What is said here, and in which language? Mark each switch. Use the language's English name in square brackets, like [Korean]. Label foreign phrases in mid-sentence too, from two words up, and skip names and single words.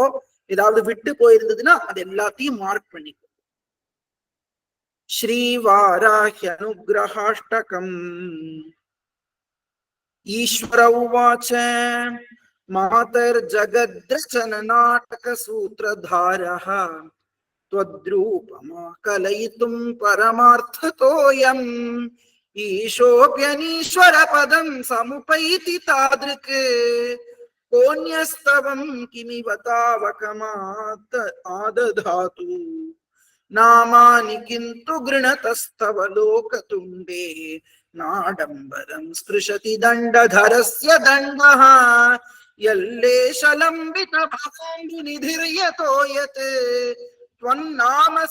[Tamil] ஏதாவது விட்டு போயிருந்ததுன்னா அது எல்லாத்தையும் மார்க் பண்ணிக்கோ. [Sanskrit] श्रीवाराह्य अनुग्रहाष्टकम्. ईश्वर उवाच मातर्जगद्रचन नाटक सूत्रधारः त्वद्रूपमा कलयितुं परमार्थतोऽयम् ईशोऽप्यनीश्वर पदं समुपैति तादृक् कोऽन्यस्तवं किमिव तावकमात् आदधातु नामानि किन्तु गृणतस्तव लोकतुण्डे नाडम्बरं स्पृशति दण्डधरस्य दण्डः यल्लेशलम्बित भवोऽम्बुनिधिर्यतो यत् त्वन्नाम